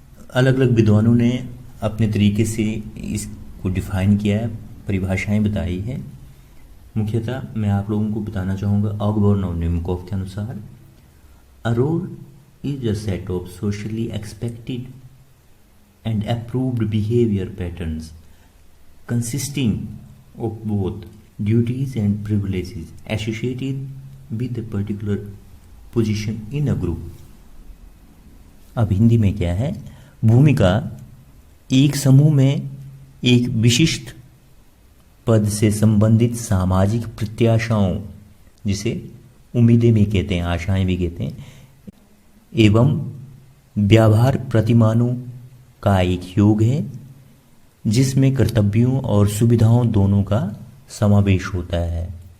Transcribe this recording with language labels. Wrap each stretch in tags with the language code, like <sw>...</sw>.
<hi>अलग अलग विद्वानों ने अपने तरीके से इसको डिफाइन किया है, परिभाषाएं बताई है। मुख्यतः मैं आप लोगों को बताना चाहूँगा ऑगबॉर्न और निमकोव के अनुसार,</hi> <en>A role is a set of socially expected and approved behavior patterns consisting of both duties and privileges associated with a particular position in a group.</en> <hi>अब हिंदी में क्या है? भूमिका एक समूह में एक विशिष्ट पद से संबंधित सामाजिक प्रत्याशाओं, जिसे उम्मीदें भी कहते हैं, आशाएं भी कहते हैं, एवं व्यवहार प्रतिमानों का एक योग है जिसमें कर्तव्यों और सुविधाओं दोनों का समावेश होता है।</hi>